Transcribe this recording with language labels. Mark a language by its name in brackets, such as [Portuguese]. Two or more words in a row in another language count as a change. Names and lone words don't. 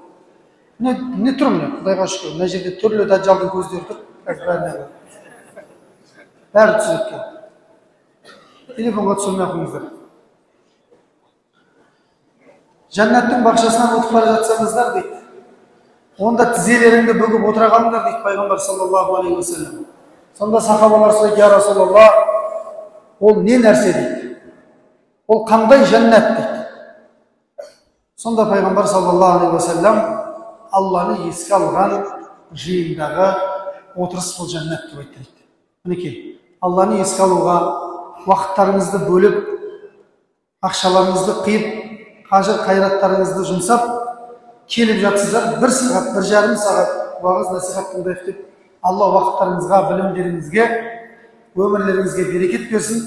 [Kazakh] Не тұр міне, Құдайға шүкір. Мына жерде түрлі дәжжалдың көздері тұр. Бәрі түсіріп. Телефонға түсірмей қойыңыздар. Жәннаттың бақшасынан өтіп бара жатсаңыздар дейді, онда тізелеріңді бүгіп отыра қалыңдар дейді пайғамбар [Arabic] صلى الله عليه وسلم. [Kazakh] Сонда сахабалар сұрайды: [Arabic] "يا رسول الله, [Kazakh] ол не нәрсе?" дейді. "Ол қандай жәннат?" дейді. Сонда пайғамбар [Arabic] صلى الله عليه وسلم [Kazakh] Алланы еске алған жиындағы отырыс бұл жәннат деп айтты дейді. Мінекей, Алланы еске алуға уақыттарыңызды бөліп, ақшаларыңызды қиып, қажыр қайраттарыңызды жұмсап келіп жатсыздар, 1 сағат, 1,5 сағат уағыз насихат тыңдайық деп, Алла уақыттарыңызға, білімдеріңізге, өмірлеріңізге берекет берсін.